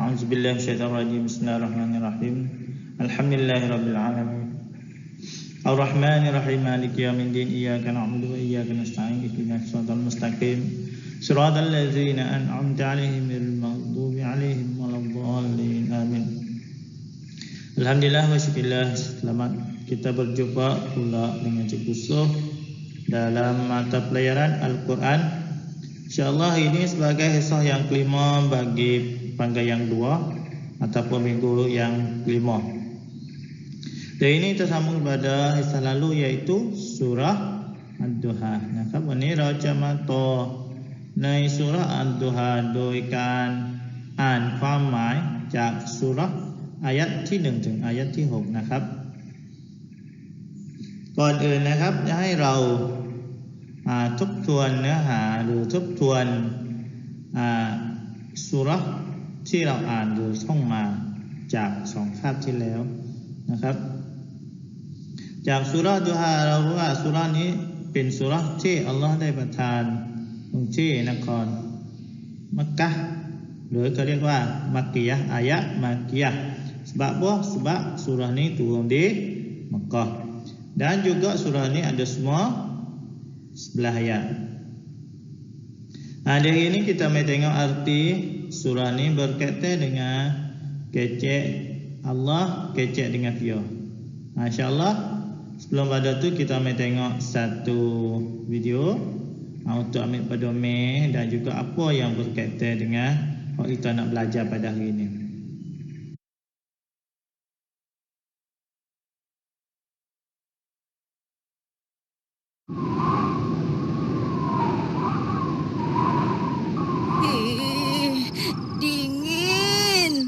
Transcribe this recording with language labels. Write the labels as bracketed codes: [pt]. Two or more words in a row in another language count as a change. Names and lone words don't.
[ar] أعوذ بالله من الشيطان الرجيم. بسم الله الرحمن الرحيم. الحمد لله رب العالمين. الرحمن الرحيم. مالك يوم الدين. إياك نعبد وإياك نستعين. اهدنا الصراط المستقيم. صراط الذين أنعمت عليهم غير المغضوب عليهم ولا الضالين. Amin. الحمد لله وشكر الله, [ms] selamat kita berjumpa pula dengan Cik Yusof dalam mata pelajaran Al-Quran. InsyaAllah ini sebagai hisah yang kelima bagi panggai yang 2 ataupun minggu yang kelima. Dan ini tersambung pada hisah lalu iaitu surah Ad-Duha. Nah, ini raja mata [th] ในsurah Ad-Duha โดยการอ่านความหมายจากสุเราะห์อายัดที่1ถึงอายัดที่6นะครับก่อนอื่นนะครับจะให้เราทบทวนเนื้อหาหรือทบทวน ซูเราะห์ที่เราอ่านหรือท่องมาจาก2คาบที่แล้วนะครับจากซูเราะห์ดูฮาเรารู้ว่าซูเราะห์นี้เป็นซูเราะห์ที่อัลลอฮ์ได้ประทานลงที่นครมักกะฮ์หรือเขาเรียกว่ามักกียะห์อายะห์มักกียะห์ [ms] sebab surah ini turun di Mekah dan juga surah ini ada semua 11 ayat. Hari ini kita mau tengok arti surah ini berkaitan dengan kecek Allah, kecek dengan dia. InsyaAllah sebelum pada tu kita mau tengok satu video untuk ambil pedoman dan juga apa yang berkaitan dengan hak kita nak belajar pada hari ini. Dingin.